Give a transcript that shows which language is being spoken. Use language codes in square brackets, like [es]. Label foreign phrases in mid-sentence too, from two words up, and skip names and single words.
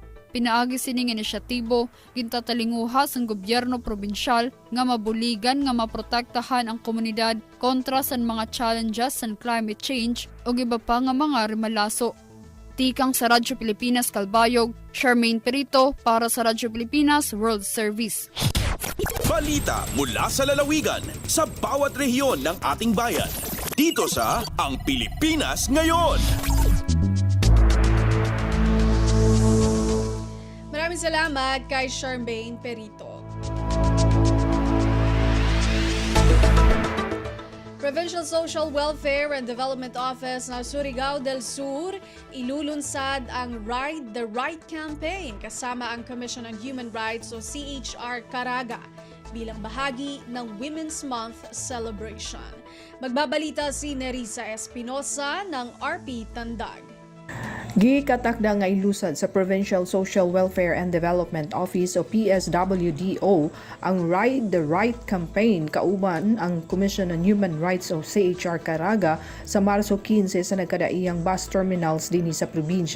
[war] Pinaagi sining inisyatibo gintatalinguha sang gobyerno probinsyal nga mabuligan nga maprotektahan ang komunidad kontra san mga challenges san [en] climate change [war] ug iba pa nga mga remalaso. Tikang sa Radyo Pilipinas Calbayog, Charmaine Perito para sa Radyo Pilipinas World Service. [tl] Balita mula sa lalawigan sa bawat rehiyon ng ating bayan. Dito sa Ang Pilipinas Ngayon. Maraming salamat kay Charmaine Perito. Provincial Social Welfare and Development Office ng Surigao del Sur ilulunsad ang Ride the Right campaign kasama ang Commission on Human Rights o CHR Caraga bilang bahagi ng [en] Women's Month celebration. [tl] Magbabalita si Nerissa Espinosa ng RP Tandag. [ceb] Gikatakda nga ilusad sa Provincial Social Welfare and Development Office o PSWDO ang Ride the Right campaign kauban ang Commission on Human Rights o CHR Caraga sa Marso 15 sa nagkadaiyang bus terminals dinhi sa probinsya.